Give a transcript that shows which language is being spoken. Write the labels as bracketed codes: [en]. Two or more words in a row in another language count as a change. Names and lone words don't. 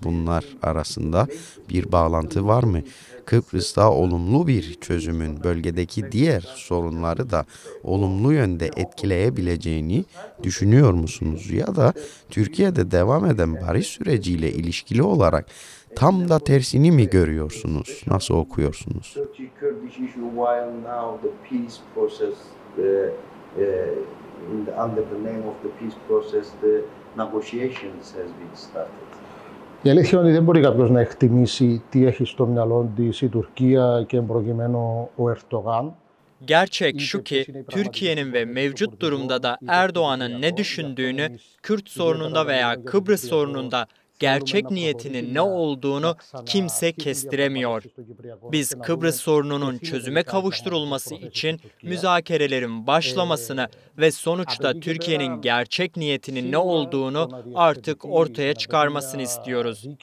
[tr] Bunlar arasında bir bağlantı var mı? Kıbrıs'ta olumlu bir çözümün bölgedeki diğer sorunları da olumlu yönde etkileyebileceğini düşünüyor musunuz? Ya da Türkiye'de devam eden barış süreciyle ilişkili olarak tam da tersini mi görüyorsunuz? Nasıl okuyorsunuz? [en] Under the name of the peace process, the negotiations has been started. [el] Η αλήθεια είναι ότι δεν μπορεί κάποιος να εκτιμήσει τι έχει στο μυαλό της η Τουρκία και προκειμένου ο Ερντογάν. [tr] Gerçek şu ki Türkiye'nin ve mevcut durumda da Erdoğan'ın ne düşündüğünü, Kürt sorununda veya Kıbrıs sorununda gerçek niyetinin ne olduğunu kimse kestiremiyor. Biz Kıbrıs sorununun çözüme kavuşturulması için müzakerelerin başlamasını ve sonuçta Türkiye'nin gerçek niyetinin ne olduğunu artık ortaya çıkarmasını istiyoruz.